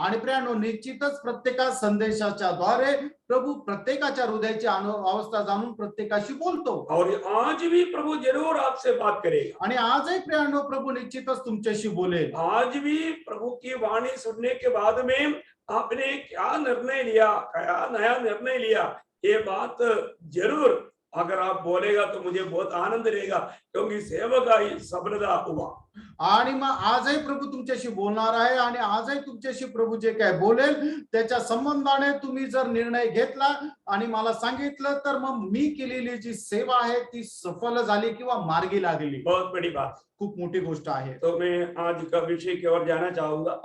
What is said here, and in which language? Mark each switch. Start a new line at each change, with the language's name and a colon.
Marathi: आणि प्रियानो निश्चितच प्रत्येका संदेशाच्या द्वारे प्रभु प्रत्येकाच्या हृदयाची अवस्था जाणून प्रत्येकाशी बोलतो.
Hindi: और आज भी प्रभु जरूर आपसे बात करेगा.
Marathi: आणि आजही प्रियानो प्रभु निश्चितच तुमच्याशी बोलेल.
Hindi: आज भी प्रभु की वाणी सुनने के बाद में आपने क्या निर्णय लिया, क्या नया निर्णय लिया, ये बात जरूर अगर आप बोलेगा तो मुझे बहुत आनंद रहेगा, क्योंकि सेवक ही सफलता हुआ.
Marathi: आणि मग आजही प्रभू तुमच्याशी बोलणार आहे आणि आजही तुमच्याशी प्रभू जे काय बोलेल त्याच्या संबंधाने तुम्ही जर निर्णय घेतला आणि मला सांगितलं तर मग मी केलेली जी सेवा आहे ती सफल झाली किंवा मार्गी लागली.
Hindi: बहुत बड़ी बात,
Marathi: खूप मोठी गोष्ट आहे.
Hindi: तो मैं आज का विषय की ओर जाना चाहूंगा.